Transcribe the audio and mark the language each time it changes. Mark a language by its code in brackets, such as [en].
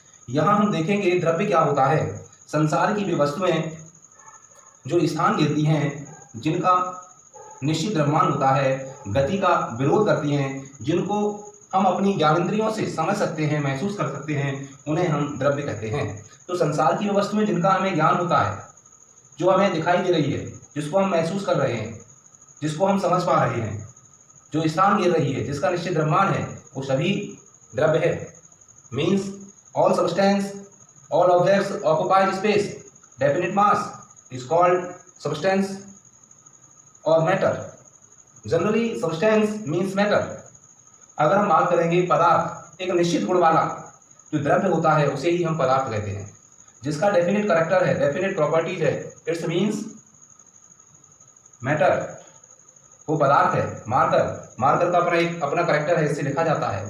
[hi] यहां हम देखेंगे द्रव्य क्या होता है। संसार की वे वस्तुएं जो स्थान लेती हैं, जिनका निश्चित द्रव्यमान होता है, गति का विरोध करती हैं, जिनको हम अपनी ज्ञानेंद्रियों से समझ सकते हैं, महसूस कर सकते हैं, उन्हें हम द्रव्य कहते हैं। तो संसार की वे वस्तुएं जिनका हमें ज्ञान होता है, जो हमें दिखाई दे रही है, जिसको हम महसूस कर रहे हैं, जिसको हम समझ पा रहे हैं, जो स्थान ले रही है, जिसका निश्चित द्रव्यमान है, वो सभी द्रव्य है। [en] Means all substance, all objects occupied space, definite mass is called substance or matter. Generally substance means matter. [hi] अगर हम बात करेंगे पदार्थ, एक निश्चित गुण वाला जो द्रव्य होता है उसे ही हम पदार्थ कहते हैं, जिसका डेफिनेट कैरेक्टर है, डेफिनेट प्रॉपर्टीज है, [en] It's means matter. [hi] वो पदार्थ है। मार्कर का अपना कैरेक्टर है, इससे लिखा जाता है।